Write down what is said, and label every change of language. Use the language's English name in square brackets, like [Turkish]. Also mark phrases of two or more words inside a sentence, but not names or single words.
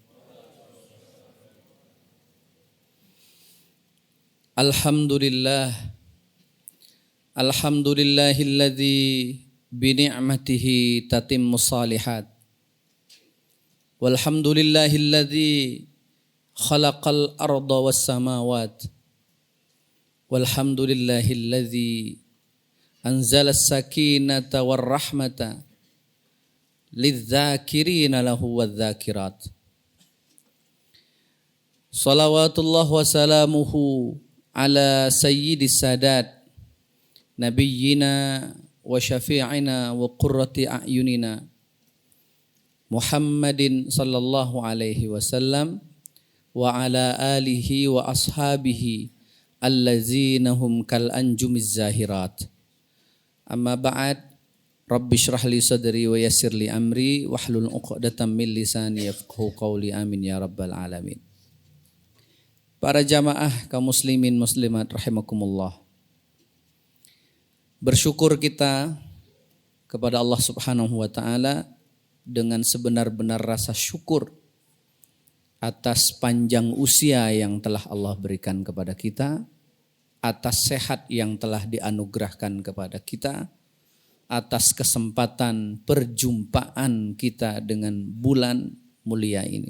[Arabic] الحمد لله الذي بنعمته تتم الصالحات. والحمد لله الذي خلق الأرض والسماوات. والحمد لله الذي أنزل السكينة والرحمة للذاكرين له والذاكرات. صلوات الله وسلامه على سيد السادات نبينا وشفيعنا وقرة أعيننا محمد صلى الله عليه وسلم وعلى آله وأصحابه الذين هم كالأنجم الزاهرات. أما بعد، رب اشرح لي صدري ويسر لي أمري واحلل عقدة من لساني يفقهوا قولي, آمين يا رب العالمين. [Indonesian] Para jamaah kaum muslimin muslimat rahimakumullah. Bersyukur kita kepada [Arabic] الله سبحانه وتعالى [Indonesian] dengan sebenar-benar rasa syukur atas panjang usia yang telah Allah berikan kepada kita, atas sehat yang telah dianugerahkan kepada kita, atas kesempatan perjumpaan kita dengan bulan mulia ini.